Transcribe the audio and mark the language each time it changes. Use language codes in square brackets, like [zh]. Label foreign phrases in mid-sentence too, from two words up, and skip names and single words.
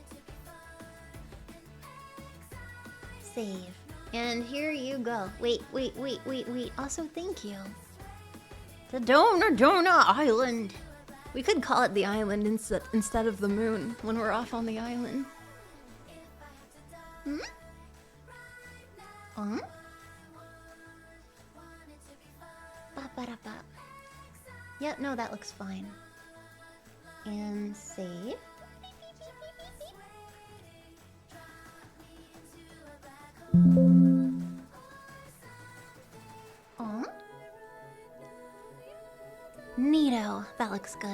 [en] Save. And here you go. Wait. Also, thank you. The Dona Island. We could call it the island instead of the moon when we're off on the island. Hmm? Ba-ba-da-ba. Yep, no, that looks fine. And save. Neato. That looks good.